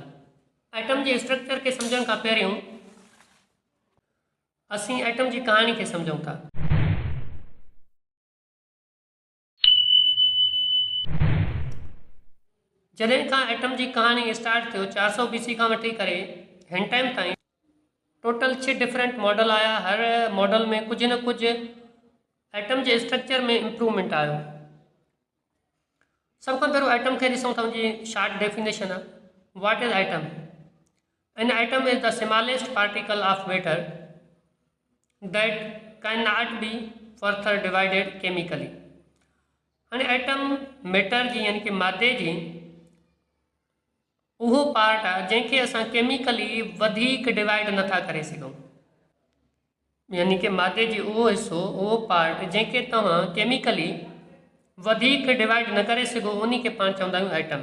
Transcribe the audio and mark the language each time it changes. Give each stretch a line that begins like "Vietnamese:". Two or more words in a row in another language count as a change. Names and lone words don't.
Sindhi: एटम जे स्ट्रक्चर खे सम्झण खां पहिरियों असीं एटम जी कहाणी खे सम्झूं था। जॾहिं खां एटम जी कहाणी स्टार्ट थियो 400 BC खां वठी करे हिन टाइम ताईं टोटल 6
English: different model
Sindhi: आया। हर मॉडल में कुछ न कुछ एटम जे स्ट्रक्चर में इम्प्रूवमेंट आयो। सब खां पहिरियों एटम खे ॾिसूं था, उनजी
English: short definition
Sindhi: आहे
English: what is atom. An atom is the smallest particle of matter that cannot be further divided chemically.
Sindhi: हाणे एटम मैटर जी यानी कि मादे जी उहो पार्ट आहे जंहिंखे असां केमिकली वधीक डिवाइड नथा करे सघूं, यानी कि मादे जी उहो हिसो, उहो पार्ट जंहिंखे तव्हां केमिकली वधीक डिवाइड न करे सघो, उन खे पाण चवंदा आहियूं एटम।